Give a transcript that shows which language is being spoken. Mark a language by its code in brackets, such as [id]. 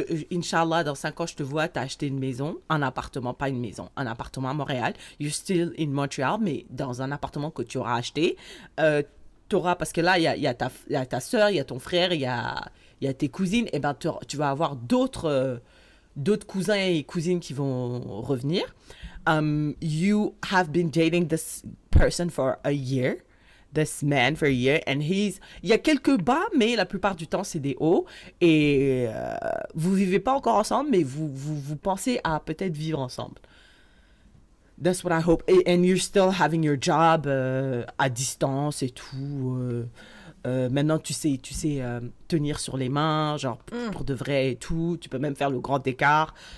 [fr] Inch'Allah, dans 5 ans, je te vois, t'as acheté une maison, un appartement, pas une maison, un appartement à Montréal. [en] You're still in Montreal, [fr] mais dans un appartement que tu auras acheté. T'auras, parce que là, il y a ta soeur, il y a ton frère, il y a tes cousines, et ben tu vas avoir d'autres cousins et cousines qui vont revenir. [en] You have been dating this person for a year. This man for a year, and [fr] il y a quelques bas, mais la plupart du temps c'est des hauts, et vous vivez pas encore ensemble, mais vous pensez à peut-être vivre ensemble. [en] That's what I hope. And you're still having your job [fr] à distance et tout. Maintenant tu sais tenir sur les mains, genre pour de vrai et tout. Tu peux même faire le grand écart.